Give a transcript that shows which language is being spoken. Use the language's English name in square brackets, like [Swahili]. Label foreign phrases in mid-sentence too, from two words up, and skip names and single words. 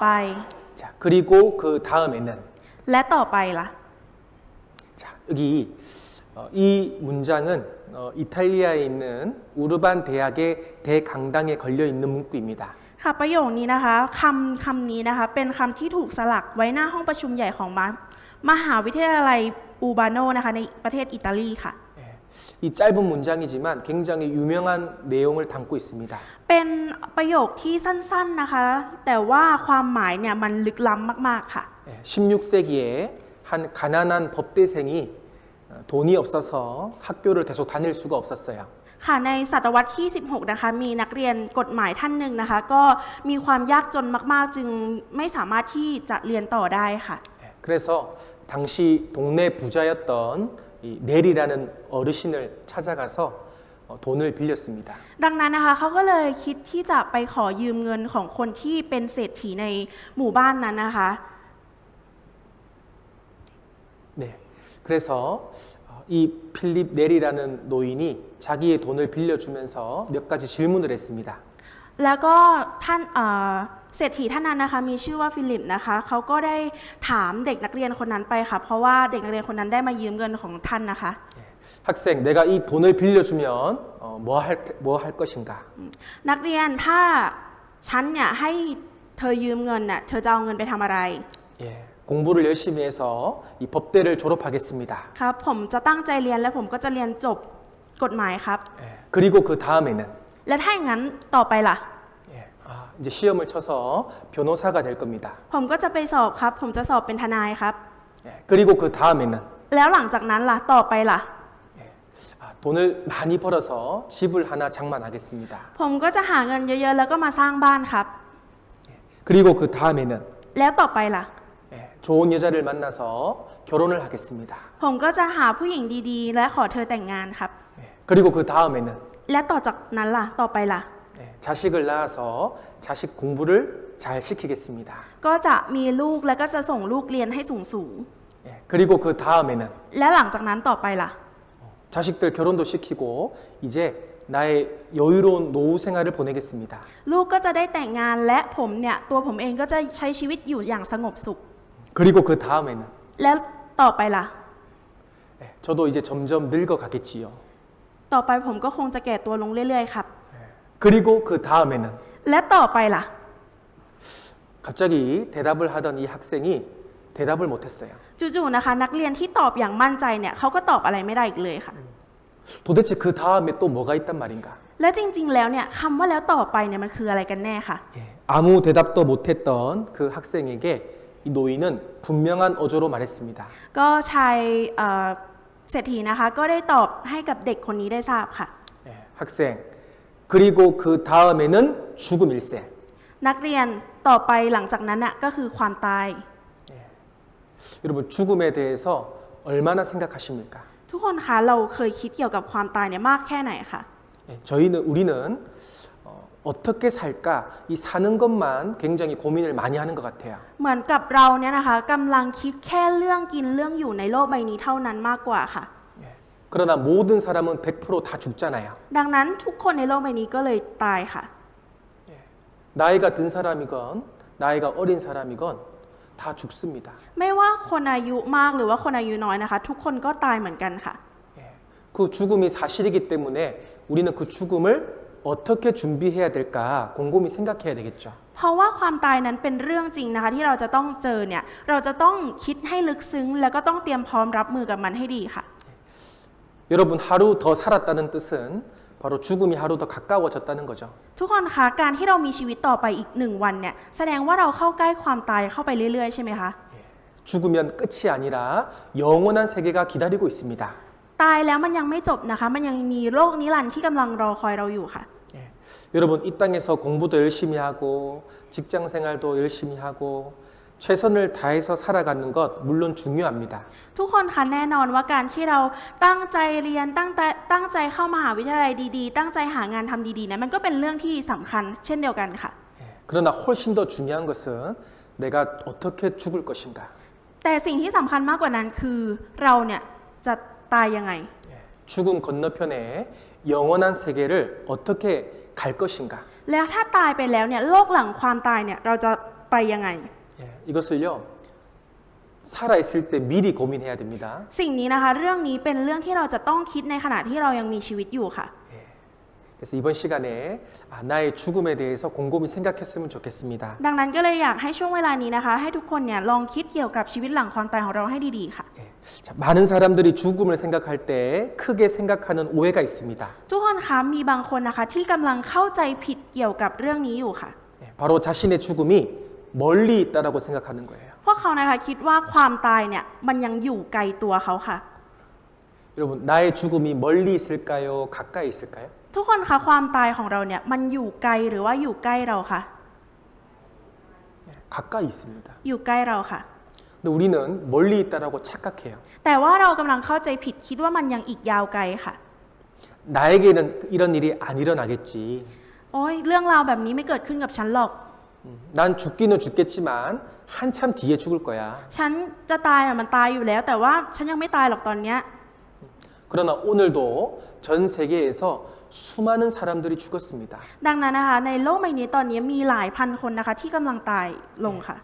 [Korean] 자, 그리고 그 다음에는 [Thai] และต่อไปล่ะ [Korean] 자, 여기 이 문장은 이탈리아에 있는 우르반 대학의 대강당에 걸려 있는 문구입니다. [Thai] ค่ะประโยคนี้นะคะคำนี้นะคะเป็นคำที่ถูกสลักไว้หน้าห้องประชุมใหญ่ของมหาวิทยาลัยอูบาโนนะคะในประเทศอิตาลีค่ะ [Korean] 이 짧은 문장이지만 굉장히 유명한 내용을 담고 있습니다. [Thai] เป็นประโยคที่สั้นๆนะคะแต่ว่าความหมายเนี่ยมันลึกล้ำมากๆค่ะ [Korean] 16세기에 한 가난한 법대생이 돈이 없어서 학교를 계속 다닐 수가 없었어요. [Thai] ค่ะในศตวรรษที่ 16 นะคะมีนักเรียนกฎหมายท่านหนึ่งนะคะก็มีความยากจนมากๆจึงไม่สามารถที่จะเรียนต่อได้ค่ะ [Korean] 그래서 당시 동네 부자였던 이 넬이라는 어르신을 찾아가서 돈을 빌렸습니다. [Thai] ดังนั้นนะคะเขาก็เลยคิดที่จะไปขอยืมเงินของคนที่เป็นเศรษฐีในหมู่บ้านนั้นนะคะ [Korean] 네. 그래서 이 필립 넬이라는 노인이 자기의 돈을 빌려주면서 몇 가지 질문을 했습니다. [Thai] แล้วก็ท่านเศรษฐีท่านนั้นนะคะมีชื่อว่าฟิลิปนะคะเขาก็ได้ถามเด็กนักเรียนคนนั้นไปค่ะเพราะว่าเด็กนักเรียนคนนั้นได้มายืมเงินของท่านนะคะ [Korean] 학생, 내가 이 돈을 빌려주면 뭐 할 것인가? [Thai] นักเรียนถ้าฉันเนี่ยให้เธอยืมเงินน่ะเธอจะเอาเงินไปทำอะไร [Korean] 예, 공부를 열심히 해서 이 법대를 졸업하겠습니다. [Thai] ครับผมจะตั้งใจเรียนและผมก็จะเรียนจบกฎหมายครับ [Korean] 예, 그리고 그 다음에는 [Thai] และถ้าอย่างนั้นต่อไปล่ะ [Korean] 예, 이제 시험을 쳐서 변호사가 될 겁니다. [Thai] ผมก็จะไปสอบครับผมจะสอบเป็นทนายครับ [Korean] 예, 그리고 그 다음에는 [Thai] แล้วหลังจากนั้นล่ะต่อไปล่ะ [Korean] 돈을 많이 벌어서 집을 하나 장만하겠습니다. [Thai] ผมก็จะหาเงินเยอะๆแล้วก็มาสร้างบ้านครับ [Korean] 그리고 그 다음에는 [Thai] แล้วต่อไปล่ะ [Korean] 예, 좋은 여자를 만나서 결혼을 하겠습니다. [Thai] ผมก็จะหาผู้หญิงดีๆ และขอเธอแต่งงานครับ [Korean] 예, 그리고 그 다음에는 [Thai] และต่อจากนั้นล่ะต่อไปล่ะ [Korean] 예, 자식을 낳아서 자식 공부를 잘 시키겠습니다. [Thai] ก็จะมีลูกและก็จะส่งลูกเรียนให้สูง [Korean] 예, 그리고 그 다음에는 [Thai] ๆและหลังจากนั้นต่อไปล่ะ [Korean] 자식들 결혼도 시키고 이제 나의 여유로운 노후 생활을 보내겠습니다. [Thai] ลูกก็จะได้แต่งงานและผมเนี่ยตัวผมเองก็จะใช้ชีวิตอยู่อย่างสงบสุข [Korean] 그리고 그 다음에는 [Thai] แล้วต่อไปล่ะ [Korean] 예, 저도 이제 점점 늙어가겠지요. [Thai] ต่อไปผมก็คงจะแก่ตัวลงเรื่อยๆครับ [Korean] 그리고 그 다음에는 [Thai] และต่อไปล่ะ [Korean] 갑자기 대답을 하던 이 학생이 대답을 못했어요. [Thai] จู่ๆนะคะนักเรียนที่ตอบอย่างมั่นใจเนี่ยเขาก็ตอบอะไรไม่ได้อีกเลยค่ะ [Korean] 도대체 그 다음에 또 뭐가 있단 말인가? [Thai] และจริงๆแล้วเนี่ยคำว่าแล้วต่อไปเนี่ยมันคืออะไรกันแน่ค่ะ [Korean] 예, 아무 대답도 못했던 그 학생에게 이 노인은 분명한 어조로 말했습니다. [Thai] ก็ชายเศรษฐีนะคะก็ได้ตอบให้กับเด็กคนนี้ได้ทราบค่ะ [Korean] 예, 학생, 그리고 그 다음에는 죽음 일세. [Thai] นักเรียนต่อไปหลังจากนั้นน่ะก็คือความตาย [Korean] 여러분 죽음에 대해서 얼마나 생각하십니까? [Thai] ทุกคนคะเราเคยคิดเกี่ยวกับความตายเนี่ยมากแค่ไหนคะ [Korean] 예, 우리는 어떻게 살까 이 사는 것만 굉장히 고민을 많이 하는 것 같아요. [Thai] เหมือนกับเราเนี่ยนะคะกำลังคิดแค่เรื่องกินเรื่องอยู่ในโลกใบนี้เท่านั้นมากกว่าค่ะ [Korean] 예, 그러나 모든 사람은 100%다 죽잖아요. [Thai] ดังนั้นทุกคนในโลกใบนี้ก็เลยตายค่ะ [Korean] 나이가 든 사람이건 나이가 어린 사람이건 다 죽습니다. [Thai] ไม่ว่าคนอายุมากหรือว่าคนอายุน้อยนะคะ ทุกคนก็ตายเหมือนกันค่ะ [Korean] 예, 그 죽음이 사실이기 때문에 우리는 그 죽음을 어떻게 준비해야 될까 곰곰이 생각해야 되겠죠. [Thai] เพราะว่าความตายนั้นเป็นเรื่องจริงนะคะที่เราจะต้องเจอเนี่ยเราจะต้องคิดให้ลึกซึ้งแล้วก็ต้องเตรียมพร้อมรับมือกับมันให้ดีค่ะ [Korean] 여러분 하루 더 살았다는 뜻은 바로 죽음이 하루 더 가까워졌다는 거죠. [Thai] ทุกคนคะการที่เรามีชีวิตต่อไปอีก1 วันเนี่ยแสดงว่าเราเข้าใกล้ความตายเข้าไปเรื่อยๆใช่ไหมคะ [Korean] 죽으면 끝이 아니라 영원한 세계가 기다리고 있습니다. [Thai] ตายแล้วมันยังไม่จบนะคะมันยังมีโลกนิรันดร์ที่กำลังรอคอยเราอยู่ค่ะ [Korean] 예, 여러분 이 땅에서 공부도 열심히 하고 직장 생활도 열심히 하고 최선을 다해서 살아가는 것 물론 중요합니다. [Thai] ทุกคนคะแน่นอนว่าการที่เราตั้งใจเรียนตั้งใจเข้ามหาวิทยาลัยดีๆตั้งใจหางานทำดีๆเนี่ยมันก็เป็นเรื่องที่สำคัญเช่นเดียวกันค่ะ [Korean] 예, 그러나 훨씬 더 중요한 것은 내가 어떻게 죽을 것인가. [Thai] แต่สิ่งที่สำคัญมากกว่านั้นคือเราเนี่ยจะตายยังไง [Korean] 예, 죽음 건너편에 영원한 세계를 어떻게 갈 것인가. [Thai] แล้วถ้าตายไปแล้วเนี่ยโลกหลังความตายเนี่ยเราจะไปยังไง [Korean] 예, 이것을요 살아있을 때 미리 고민해야 됩니다. [Thai] สิ่งนี้นะคะเรื่องนี้เป็นเรื่องที่เราจะต้องคิดในขณะที่เรายังมีชีวิตอยู่ค่ะ [Korean] 그래서 이번 시간에 나의 죽음에 대해서 곰곰이 생각했으면 좋겠습니다. [Thai] ดังนั้นก็เลยอยากให้ช่วงเวลานี้นะคะให้ทุกคนเนี่ยลองคิดเกี่ยวกับชีวิตหลังความตายของเราให้ดีๆค่ะ [Korean] 예, 자, 많은 사람들이 죽음을 생각할 때 크게 생각하는 오해가 있습니다. [Thai] ทุกคนคะมีบางคนนะคะที่กำลังเข้าใจผิดเกี่ยวกับเรื่องนี้อยู่ค่ะ [Korean] 예, 바로 자신의 죽음이 멀리 있다라고 생각하는 거예요. [Thai] พวกเขานะคะคิดว่าความตายเนี่ยมันยังอยู่ไกลตัวเขาค่ะ [Korean] 여러분 나의 죽음이 멀리 있을까요? 가까이 있을까요? [Thai] ทุกคนคะความตายของเราเนี่ยมันอยู่ไกลหรือว่าอยู่ใกล้เราค่ะ [Korean] 예, 가까이 있습니다. [Thai] อยู่ใกล้เราค่ะ [Korean] 근데 우리는 멀리 있다라고 착각해요. [Thai] แต่ว่าเรากำลังเข้าใจผิดคิดว่ามันยังอีกยาวไกลค่ะ [Korean] 나에게는 이런 일이 안 일어나겠지. [Thai] โอ้ยเรื่องราวแบบนี้ไม่เกิดขึ้นกับฉันหรอก [Korean] 난 죽기는 죽겠지만 한참 뒤에 죽을 거야. [Thai] ฉันจะตายอะมันตายอยู่แล้ว แต่ว่าฉันยังไม่ตายหรอกตอนเนี้ย [Korean] 그러나 오늘도 전 세계에서 수많은 사람들이 죽었습니다. [Thai] ดังนั้นนะคะในโลกใบนี้ตอนนี้มีหลายพันคนนะคะที่กำลังตายลงค่ะ